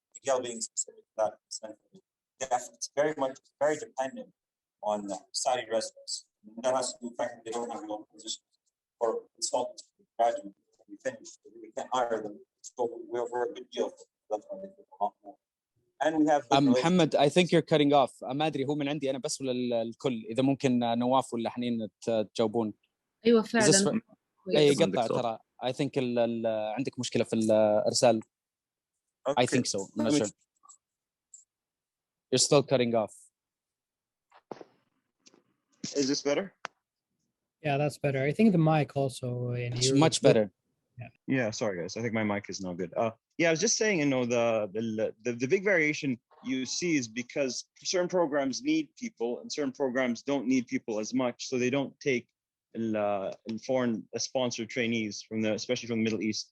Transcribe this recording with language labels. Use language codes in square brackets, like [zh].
[en] Miguel being specific to that, it's very dependent on Saudi residents. That has to do with the fact that they don't have loan positions or consultants who graduate when we finish. We can't hire them. So we're a good deal for them. That's why they get a lot more. And we have محمد, I think you're cutting off. [ar] ما ادري هو من عندي انا بس ولا الكل. اذا ممكن نواف ولا حنين تجاوبون. ايوه فعلا. اي قطع ترى. [en] I think [ar] عندك مشكلة في الإرسال. [en] I think so. I'm not sure. You're still cutting off. Is this better? Yeah, that's better. I think the mic also. It's much better. Yeah, sorry guys. I think my mic is not good. Yeah, I was just saying, you know, the big variation you see is because certain programs need people and certain programs don't need people as much, so they don't take foreign sponsored trainees especially from the Middle East.